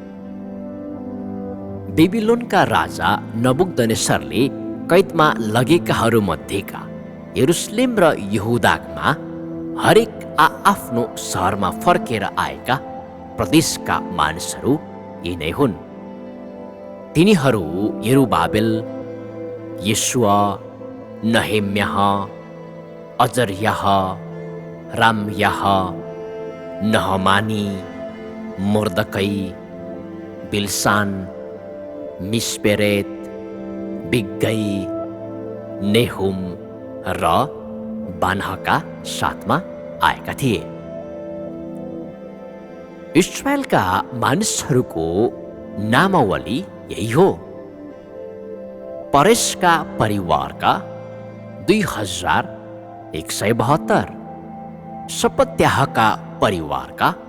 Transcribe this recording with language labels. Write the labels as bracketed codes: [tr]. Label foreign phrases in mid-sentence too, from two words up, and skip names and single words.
[ne] बेबिलोनका राजा नबुकदनेस्सरले कैदमा लगेकाहरूमध्येका यरुशलेम र यहुदामा हरेक आफ्नो सहरमा फर्केर आएका प्रदेशका मानिसहरू यी नै हुन्। तिनीहरू यरुबाबेल, येशुआ, नहेम्याह, अजर्याह, रामयाह, नहमानी, मोर्दकै, बिलसान, मिस्पेरेत, बिग्गै, नेहुम र बानहका साथमा आएका थिए। इस्राएलका मानिसहरूको नामावली यही हो। परेशका परिवारका 172, सपत्याहका परिवारका